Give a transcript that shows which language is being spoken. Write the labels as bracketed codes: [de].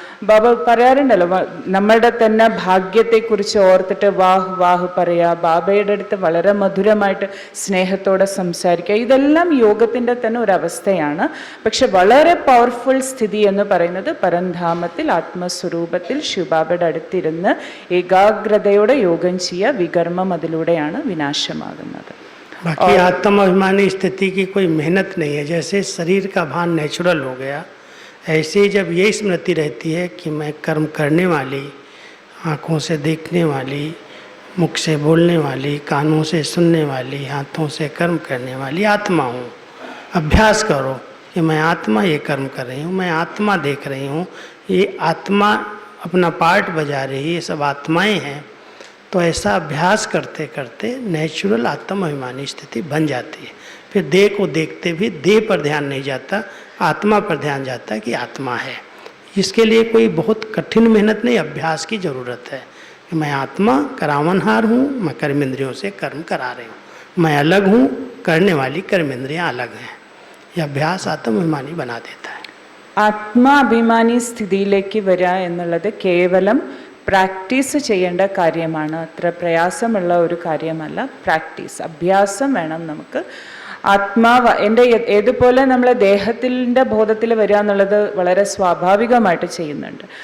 [ml] ബാബ പറയാറുണ്ടല്ലോ, നമ്മളുടെ തന്നെ ഭാഗ്യത്തെക്കുറിച്ച് ഓർത്തിട്ട് വാഹ് വാഹ് പറയുക, ബാബയുടെ അടുത്ത് വളരെ മധുരമായിട്ട് സ്നേഹത്തോടെ സംസാരിക്കുക. ഇതെല്ലാം യോഗത്തിൻ്റെ തന്നെ ഒരവസ്ഥയാണ്. പക്ഷെ വളരെ പവർഫുൾ സ്ഥിതി എന്ന് പറയുന്നത് പരംധാമത്തിൽ ആത്മസ്വരൂപത്തിൽ ശിവബാബയുടെ അടുത്തിരുന്ന് ഏകാഗ്രതയോടെ യോഗം ചെയ്യുക. വികർമ്മം അതിലൂടെയാണ് വിനാശമാകുന്നത്. [hi] बाकी आत्माभिमानी स्थिति की कोई मेहनत नहीं है। जैसे शरीर का भान नेचुरल हो गया, ऐसे ही जब ये स्मृति रहती है कि मैं कर्म करने वाली, आँखों से देखने वाली, मुख से बोलने वाली, कानों से सुनने वाली, हाथों से कर्म करने वाली आत्मा हूँ। अभ्यास करो कि मैं आत्मा ये कर्म कर रही हूँ, मैं आत्मा देख रही हूँ, ये आत्मा अपना पार्ट बजा रही है, ये सब आत्माएं हैं। तो ऐसा अभ्यास करते करते नेचुरल आत्माभिमानी स्थिति बन जाती है। फिर देह को देखते भी देह पर ध्यान नहीं जाता, आत्मा पर ध्यान जाता कि आत्मा है। इसके लिए कोई बहुत कठिन मेहनत नहीं, अभ्यास की ज़रूरत है कि मैं आत्मा करावनहार हूँ, मैं कर्मेंद्रियों से कर्म करा रही हूँ, मैं अलग हूँ, करने वाली कर्मेंद्रियाँ अलग हैं। यह अभ्यास आत्माभिमानी बना देता है. [ml] ആത്മാഭിമാനി സ്ഥിതിയിലേക്ക് വരിക എന്നുള്ളത് കേവലം പ്രാക്ടീസ് ചെയ്യേണ്ട കാര്യമാണ്. അത്ര പ്രയാസമുള്ള ഒരു കാര്യമല്ല. പ്രാക്ടീസ്, അഭ്യാസം വേണം നമുക്ക്. ആത്മാവ് എൻ്റെ ഏതുപോലെ നമ്മൾ ദേഹത്തിൻ്റെ ബോധത്തിൽ വരിക എന്നുള്ളത് വളരെ സ്വാഭാവികമായിട്ട് ചെയ്യുന്നുണ്ട്.